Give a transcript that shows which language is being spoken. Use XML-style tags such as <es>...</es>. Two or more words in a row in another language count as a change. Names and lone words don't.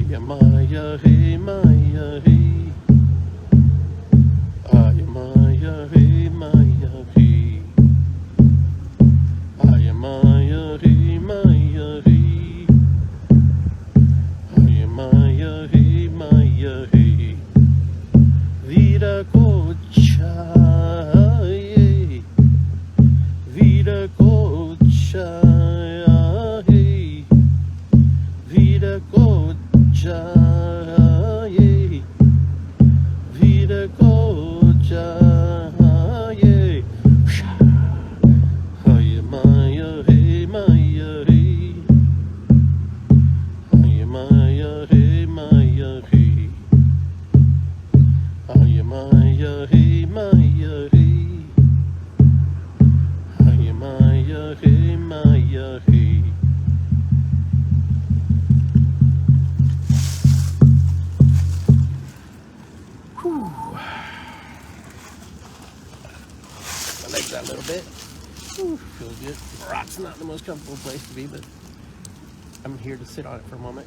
<en>Maya, hey, Maya, hey. Aya, Maya, hey, Maya, hey. Aya, Maya, hey, Maya, hey. Aya, Maya, hey, Maya, hey. Vida cocha, hey. Vida cocha, hey. Vida cocha, hey. Vida cocha, hey. Hiya, Maya, hey, Maya, hey. Hiya, Maya, hey, Maya, hey. Hiya, Maya, hey, Maya, hey. Hiya, Maya, hey, Maya, hey. Whew. My legs out a little bit. Whew, feels good. The rock's not the most comfortable place to be, but I'm here to sit on it for a moment.</en>